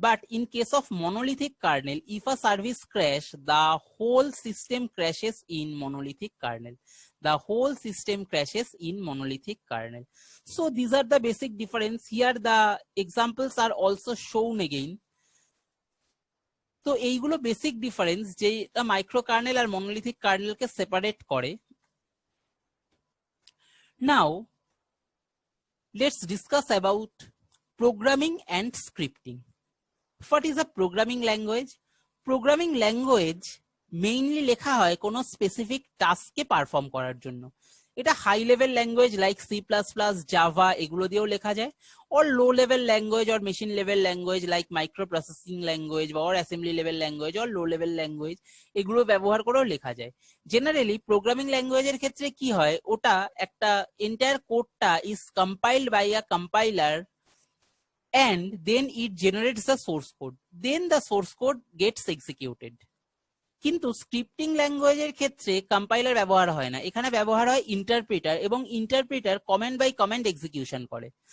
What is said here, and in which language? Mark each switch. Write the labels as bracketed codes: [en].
[en] But in case of monolithic kernel, if a service crash, the whole system crashes in monolithic kernel. The whole system crashes in monolithic kernel. So these are the basic difference. Here the examples are also shown again. [bn] তো এইগুলো basic difference যেটা micro kernel আর monolithic কার্নেলকে separate করে। [en] Now let's discuss about programming and scripting. What is a programming language? [bn] Programming language mainly লেখা হয় কোনো specific টাস্ককে perform করার জন্য। এটা high level language like C++, Java এগুলো দিয়েও লেখা যায়, [en] or low level language [bn] or machine level language like microprocessing language or assembly level language or low level language এগুলো ব্যবহার করেও লেখা যায়। জেনারেলি প্রোগ্রামিং ল্যাঙ্গুয়েজের ক্ষেত্রে কি হয়, ওটা একটা এন্টায়ার কোডটা [en] Is compiled by a compiler and then it generates the source code, then the source code gets executed. [bn] কিন্তু স্ক্রিপ্টিং ল্যাঙ্গুয়েজের ক্ষেত্রে কম্পাইলার ব্যবহার হয় না, এখানে ব্যবহার হয় ইন্টারপ্রিটার, এবং interpreter command by command execution করে।